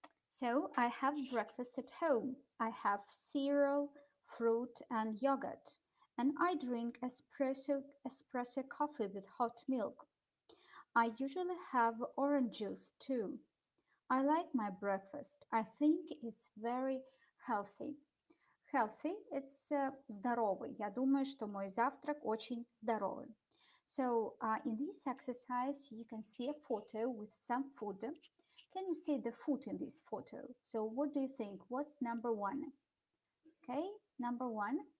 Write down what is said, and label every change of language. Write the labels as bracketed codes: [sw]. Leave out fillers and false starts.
[en] So I have breakfast at home. I have cereal, fruit, and yogurt. And I drink espresso coffee with hot milk. I usually have orange juice too. I like my breakfast. I think it's very healthy. Healthy, it's здоровый. [ru] Я думаю, что мой завтрак очень здоровый. [en] So in this exercise, you can see a photo with some food. Can you see the food in this photo? So what do you think? What's number one? Okay, number one.